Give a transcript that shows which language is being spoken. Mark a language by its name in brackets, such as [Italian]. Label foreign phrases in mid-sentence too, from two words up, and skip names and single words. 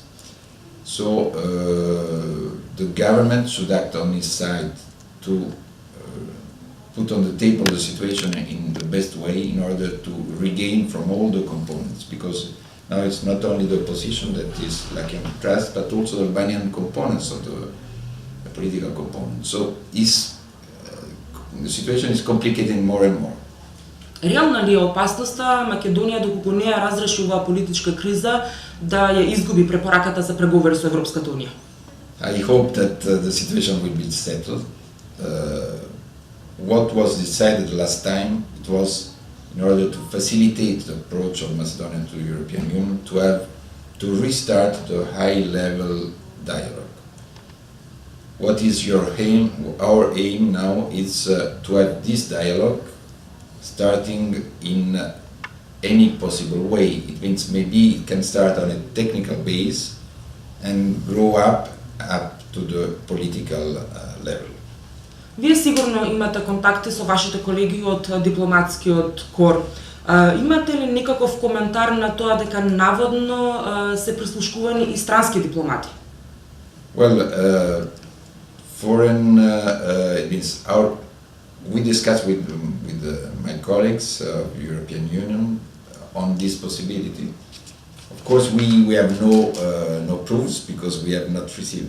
[English] So the government should act on its side to put on the table the situation in the best way in order to regain from all the components, because now it's not only the opposition that is lacking trust, but also the Albanian components of the political components. So the situation is complicating more and more. [Macedonian] Реална ли е опасноста Македонија, доколку не ја разреши оваа политичка криза, да ја изгуби препораката за преговори со Европската унија? [English] I hope that the situation will be settled. What was decided last time, it was in order to facilitate the approach of Macedonia to the European Union, to restart the high-level dialogue. What is your aim? Our aim now is to have this dialogue starting in any possible way. It means maybe it can start on a technical base and grow up to the political level. [Macedonian] Вие сигурно имате контакти со вашите колеги од дипломатскиот кор. Имате ли некаков коментар на тоа дека наводно се прислушкувани и странски дипломати? [English] Well, we discussed with my colleagues of the European Union on this possibility. Of course, we have no proofs because we have not received.